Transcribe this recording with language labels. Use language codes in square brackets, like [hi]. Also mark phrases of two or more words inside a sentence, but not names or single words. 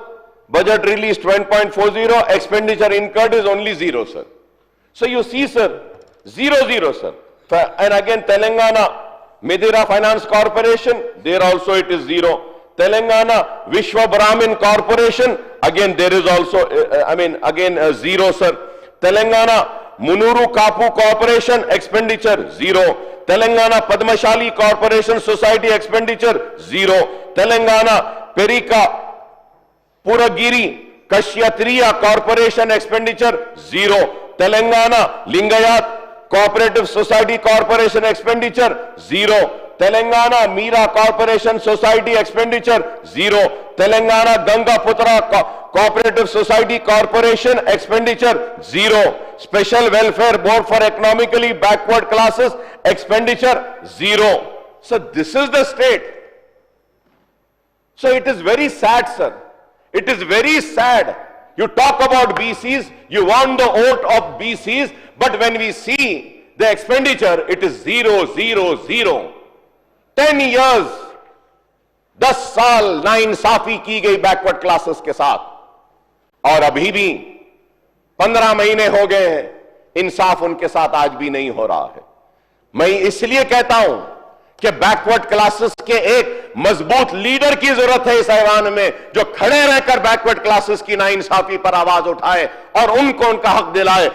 [en] Budget released 20.40, expenditure incurred is only 0, sir. So you see, sir, 0, sir. And again, Telangana Medira Finance Corporation, there also it is 0. Telangana Vishwa Brahmin Corporation, again there is also, 0, sir. Telangana Munuru Kapu Corporation, expenditure 0. Telangana Padmashali Corporation Society, expenditure 0. Telangana Perika Puragiri Kashyatriya Corporation, expenditure 0. Telangana Lingayat Cooperative Society Corporation, expenditure 0. Telangana Meera Corporation Society, expenditure 0. Telangana Gangaputra Cooperative Society Corporation, expenditure 0. Special Welfare Board for Economically Backward Classes, expenditure 0. So this is the state. So it is very sad, sir. It is very sad. You talk about BCs, you want the vote of BCs, but when we see the expenditure, it is 0, 0, 0. [hi] 10 years, 10 साल नाइंसाफी की गई [en] backward classes [hi] के साथ, और अभी भी 15 महीने हो गए हैं, इंसाफ उनके साथ आज भी नहीं हो रहा है। मैं इसलिए कहता हूं कि [en] backward classes [hi] के एक मजबूत लीडर की जरूरत है इस ऐवान में, जो खड़े रहकर [en] backward classes [hi] की नाइंसाफी पर आवाज उठाए और उनको उनका हक दिलाए।